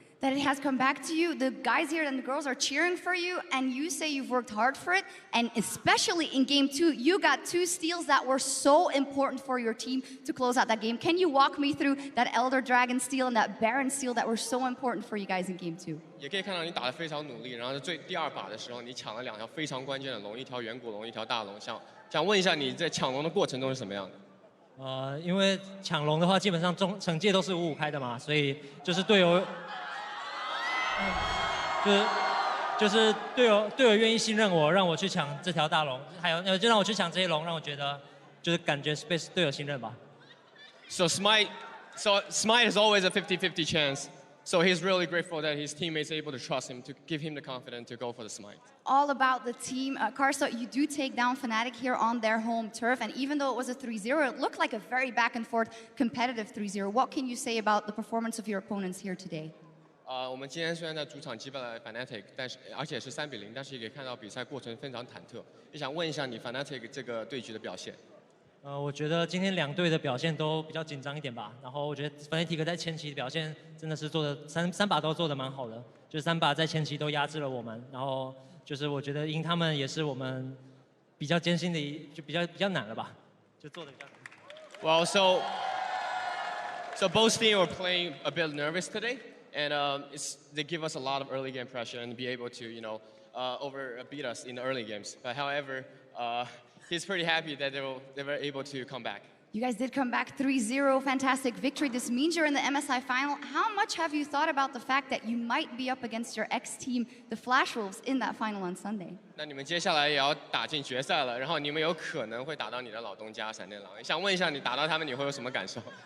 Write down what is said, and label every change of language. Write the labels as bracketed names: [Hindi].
[English] That it has come back to you. The guys here and the girls are cheering for you, and you say you've worked hard for it. And especially in game 2, you got 2 steals that were so important for your team to close out that game. Can you walk me through that Elder Dragon steal and that Baron steal that were so important for you guys in game 2? [Chinese] 也可以看到你打得非常努力，然后第二把的时候，你抢了2条非常关键的龙，一条远古龙，一条大龙。想问一下你在抢龙的过程中是什么样的？因为抢龙的话，基本上惩戒都是5-5开的嘛，所以就是队友。就是队友愿意信任我，让我去抢这条大龙，还有就让我去抢这些龙，让我觉得就是感觉是被队友信任吧。 [English] So Smite is always a 50-50 chance. So he's really grateful that his teammates are able to trust him, to give him the confidence to go for the Smite. All about the team. Karsa, you do take down Fnatic here on their home turf, and even though it was a 3-0, it looked like a very back and forth competitive 3-0. What can you say about the performance of your opponents here today? [Chinese] 我们今天虽然在主场击败了 Fnatic， 而且是3-0，但是也可以看到比赛过程非常忐忑。也想问一下你 Fnatic 这个对局的表现。我觉得今天2队的表现都比较紧张一点吧。然后我觉得 Fnatic 在前期的表现真的是做的三把都做的蛮好的，就3把在前期都压制了我们。然后就是我觉得赢他们也是我们比较艰辛的就比较难了吧，就做的比较难。 [English] Well, so both teams were playing a bit nervous today. And they give us a lot of early game pressure and be able to, beat us in the early games. But however, he's pretty happy that they were able to come back. You guys did come back 3-0, fantastic victory. This means you're in the MSI final. How much have you thought about the fact that you might be up against your ex-team, the Flash Wolves, in that final on Sunday? [Chinese] 那你们接下来也要打进决赛了，然后你们有可能会打到你的老东家闪电狼。想问一下，你打到他们你会有什么感受？